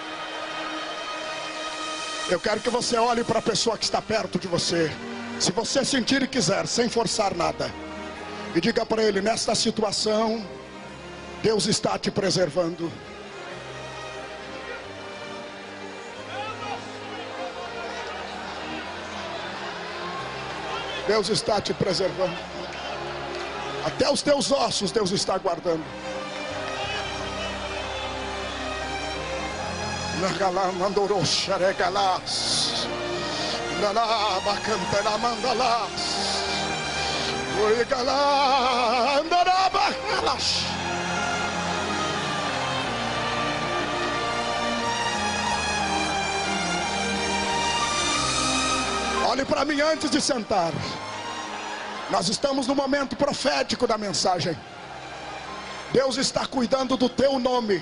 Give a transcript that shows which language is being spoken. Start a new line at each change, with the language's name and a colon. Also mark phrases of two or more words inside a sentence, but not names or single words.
Portuguese: Eu quero que você olhe para a pessoa que está perto de você, se você sentir e quiser, sem forçar nada, e diga para ele: nesta situação Deus está te preservando. Deus está te preservando. Até os teus ossos Deus está guardando. Nagalá mandorou xaregalás. Nalá bacantela mandalás. Oigalá andará bacalas. Olhe para mim antes de sentar. Nós estamos no momento profético da mensagem. Deus está cuidando do teu nome.